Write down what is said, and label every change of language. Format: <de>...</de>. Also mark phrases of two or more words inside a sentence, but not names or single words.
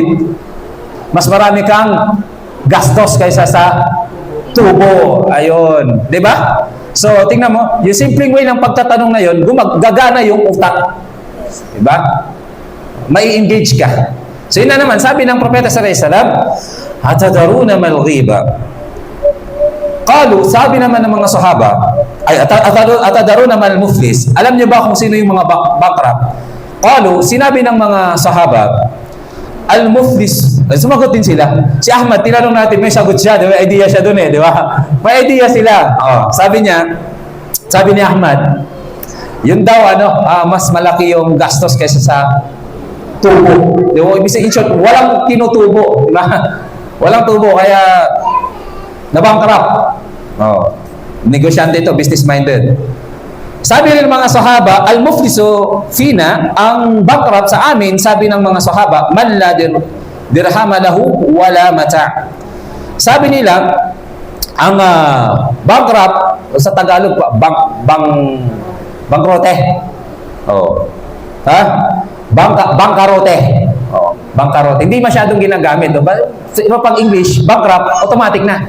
<tl>Mas marami kang gastos kaysa sa tubo. Ayun. Diba? So, tingnan mo, yung simpleng way ng pagtatanong na yun, gagana yung utak. Diba? Mai-engage ka. So, yun na naman, sabi ng propeta</tl> <ar>صلى الله عليه وسلم, "أتدرون ما الغيبة."</ar> <tl>Qalu, sabi naman ng mga sahaba,</tl> <ar>"أتدرون ما المفلس."</ar> <tl>Alam niyo ba kung sino yung mga bankrupt? Qalu, sinabi ng mga sahaba, "Al-muflis." Sumagot din sila. Si Ahmad, tinanong natin, may sagot siya, may idea siya doon di ba? May idea sila. Sabi ni Ahmad, yun daw, mas malaki yung gastos kaysa sa tubo. Di ba? Ibig sabihin,</tl> <en>in short,</en> <tl>walang tinutubo. Diba? Walang tubo, kaya nabankrupt. Negosyante ito, business-minded. Sabi ng mga sahaba,</tl> <ar>"المفلس فينا,"</ar> <tl>ang bankrupt sa amin, sabi ng mga sahaba,</tl> <ar>"من لا درهم له ولا متاع'."</ar> <tl>Sabi nila, ang bankrupt sa Tagalog, bangkrote. Bangkarote. Bankarot. Hindi masyadong ginagamit. No? Sa iba pang English, bankrupt, automatic na.</tl>